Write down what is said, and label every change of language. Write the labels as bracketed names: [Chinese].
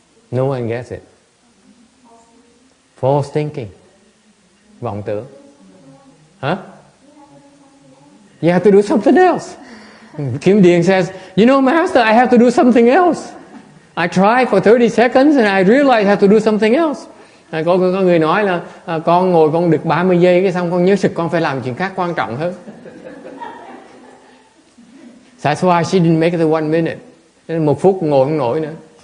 [English] No one gets it. False thinking. [Vietnamese] Vọng tưởng. [English] Huh? You have to do something else. Kim Điền says, you know, Master, I have to do something else. I tried for 30 seconds and I realized I have to do something else. [Vietnamese] Có người nói là con ngồi con được 30 giây cái xong con nhớ sực con phải làm chuyện khác quan trọng hơn. [English] That's why she didn't make it to 1 minute. [Vietnamese] 1 phút ngồi không nổi nữa.